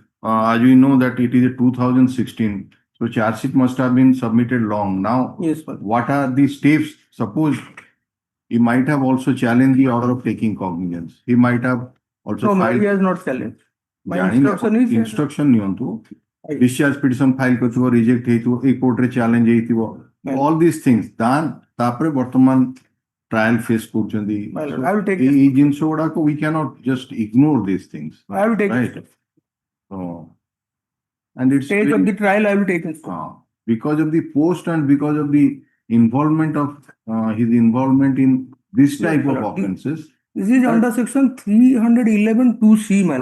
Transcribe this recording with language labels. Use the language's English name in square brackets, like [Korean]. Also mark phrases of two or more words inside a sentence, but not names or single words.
[English] As we know that it is a 2016. So charge sheet must have been submitted long. Now, Yes, sir. what are the steps? Suppose He might have also challenged the order of taking cognizance. He might have also No, filed. he has not challenged. My [Odia] ଜାଣିନି, [English] instruction is. [Odia] instruction ନିଅନ୍ତୁ [English] discharge petition file [Odia] କରିଥିବ reject ହେଇଥିବ ଏଇ court ରେ challenge ହେଇଥିବ [English] all these things [Odia] ତାପରେ ବର୍ତ୍ତମାନ [English] trial face [Odia] କରୁଛନ୍ତି [English] I will take [Odia] ଏଇ ଜିନିଷ ଗୁଡାକ [English] we cannot just ignore these things. I will take right. So, and it's stage of the trial, I will take it. because of the post and because of the involvement of his involvement in this type of offences. This is under section 311 2C, my lord.